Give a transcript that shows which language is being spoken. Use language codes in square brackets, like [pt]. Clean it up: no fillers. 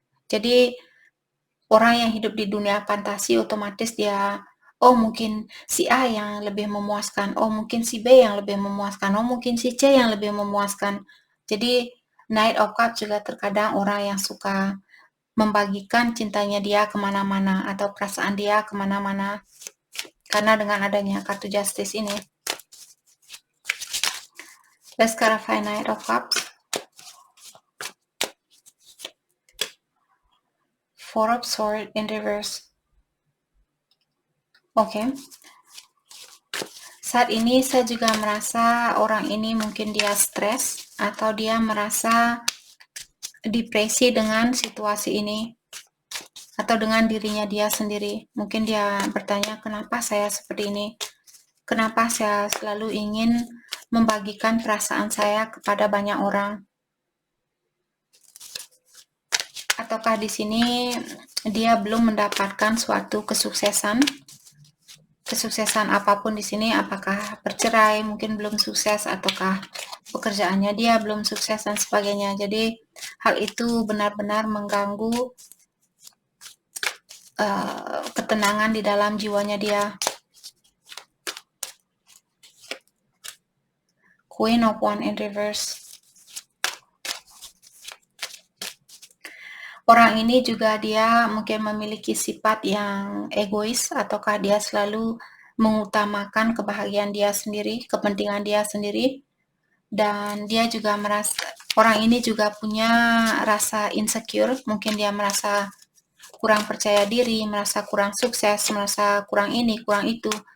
[id] Jadi orang yang hidup di dunia fantasi otomatis dia, oh mungkin si A yang lebih memuaskan, oh mungkin si B yang lebih memuaskan, oh mungkin si C yang lebih memuaskan. Jadi Knight of Cups juga terkadang orang yang suka membagikan cintanya dia kemana-mana atau perasaan dia kemana-mana. Karena dengan adanya kartu Justice ini. [en] Let's clarify Knight of Cups. Four of Swords in reverse. [id] Oke. Saat ini saya juga merasa orang ini mungkin dia stres atau dia merasa depresi dengan situasi ini atau dengan dirinya dia sendiri. Mungkin dia bertanya, kenapa saya seperti ini? Kenapa saya selalu ingin membagikan perasaan saya kepada banyak orang? Ataukah di sini dia belum mendapatkan suatu kesuksesan apapun di sini, apakah bercerai mungkin belum sukses, ataukah pekerjaannya dia belum sukses dan sebagainya. Jadi hal itu benar-benar mengganggu ketenangan di dalam jiwanya dia. [en] Queen of Wands in reverse. [id] Orang ini juga dia mungkin memiliki sifat yang egois, ataukah dia selalu mengutamakan kebahagiaan dia sendiri, kepentingan dia sendiri, dan dia juga merasa, orang ini juga punya rasa insecure, mungkin dia merasa kurang percaya diri, merasa kurang sukses, merasa kurang ini, kurang itu.